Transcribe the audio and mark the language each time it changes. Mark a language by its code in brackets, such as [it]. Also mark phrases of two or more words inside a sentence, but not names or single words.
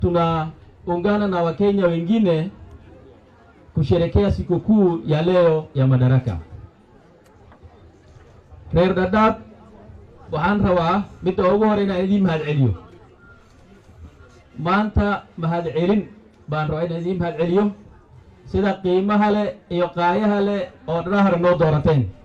[sw] tunaungana na Wakenya wengine kusherekea sikukuu ya leo ya Madaraka. [so] Reer Dadaab waxaan rabaa midda ugu horeyna idin mahad celiyo. Maanta mahad celin baan rabaa in idin mahad celiyo sida qiimaha leh iyo qaayaha leh oo dhahar noo doorateen.